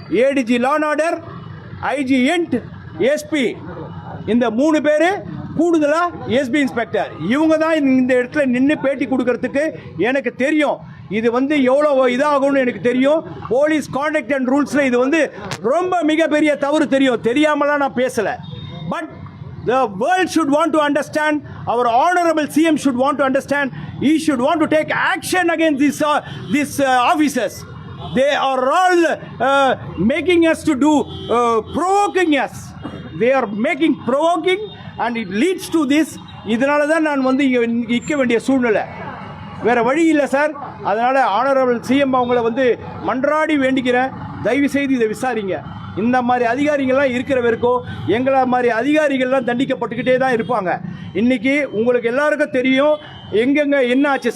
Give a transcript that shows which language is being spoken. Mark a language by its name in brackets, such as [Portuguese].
[Tamil] ADG law and order, IG end, SP, இந்த 3 பேர் கூடுதலாக எஸ்பி இன்ஸ்பெக்டர், இவங்க தான் இந்த இடத்துல நின்று பேட்டி கொடுக்கறதுக்கு எனக்கு தெரியும். இது வந்து எவ்வளோ இதாகும்னு எனக்கு தெரியும். போலீஸ் கான்டக்ட் அண்ட் ரூல்ஸில் இது வந்து ரொம்ப மிகப்பெரிய தவறு தெரியும். தெரியாமலாம் நான் பேசலை. [English] But the world should want to understand, our honorable CM should want to understand, he should want to take action against these officers. They are all making us to do, provoking us. They are making provoking and it leads to this. [Tamil] இதனால தான் நான் வந்து இங்கே நிற்க வேண்டிய சூழ்நிலை, வேறு வழி இல்லை சார். அதனால் ஆனரபிள் சிஎம் அவங்கள வந்து மன்றாடி வேண்டிக்கிறேன், தயவு செய்து இதை விசாரிங்க. இந்த மாதிரி அதிகாரிகள்லாம் இருக்கிற வரைக்கும் எங்களை மாதிரி அதிகாரிகள்லாம் தண்டிக்கப்பட்டுக்கிட்டே தான் இருப்பாங்க. இன்றைக்கி உங்களுக்கு எல்லாருக்கும் தெரியும் எங்கெங்கே என்ன ஆச்சு.